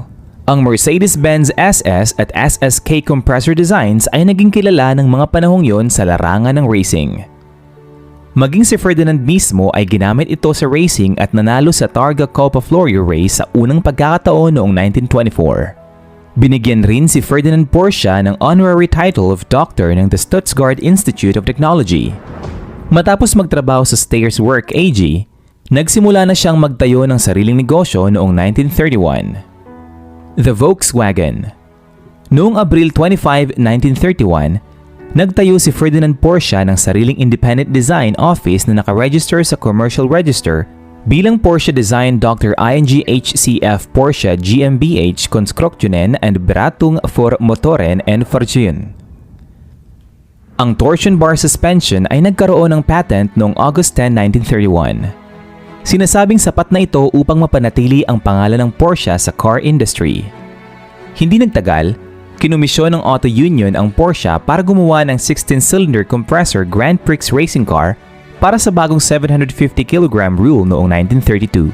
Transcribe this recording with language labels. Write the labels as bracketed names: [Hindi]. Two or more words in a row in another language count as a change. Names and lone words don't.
[Filipino] Ang Mercedes-Benz SS at SSK [English] compressor designs [Filipino] ay naging kilala ng mga panahong yon sa larangan ng racing. Maging si Ferdinand mismo ay ginamit ito sa racing at nanalo sa Targa Coppa Florio race sa unang pagkakataon noong 1924. Binigyan rin si Ferdinand Porsche ng [English] honorary title of Doctor [Filipino] ng the Stuttgart Institute of Technology. Matapos magtrabaho sa Steyer's Work AG, nagsimula na siyang magtayo ng sariling negosyo noong 1931. [English] The Volkswagen. [Filipino] Noong Abril 25, 1931, nagtayo si Ferdinand Porsche ng sariling [English] independent design office [Filipino] na nakaregister sa [English] commercial register [Filipino] bilang Porsche Design Dr. ING HCF Porsche GmbH Konstruktionen and Beratung für Motoren und Fahrzeuge. Ang [English] torsion bar suspension [Filipino] ay nagkaroon ng patent noong August 10, 1931. Sinasabing sapat na ito upang mapanatili ang pangalan ng Porsche sa [English] car industry. [Filipino] Hindi nagtagal, kinomisyon ng Auto Union ang Porsche para gumawa ng [English] 16-cylinder compressor Grand Prix racing car [Filipino] para sa bagong [English] 750 kg rule [Filipino] noong 1932.